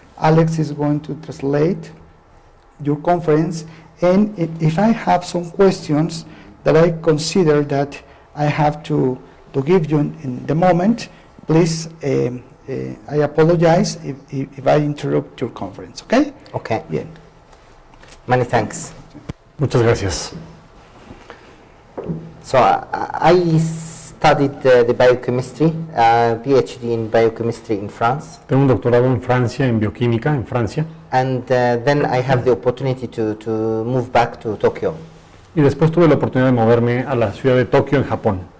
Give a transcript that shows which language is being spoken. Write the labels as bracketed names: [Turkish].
[English] Alex is going to translate your conference, and if I have some questions that I consider that I have to give you in the moment, please, I apologize if I interrupt your conference, okay? Okay. [Spanish] Bien. [English] Many thanks. [Spanish] Muchas gracias. [English] So I studied the biochemistry, PhD in biochemistry in France. [Spanish] Tengo un doctorado en Francia, en bioquímica, en Francia. [English] And then I have the opportunity to move back to Tokyo. [Spanish] Y después tuve la oportunidad de moverme a la ciudad de Tokio, en Japón.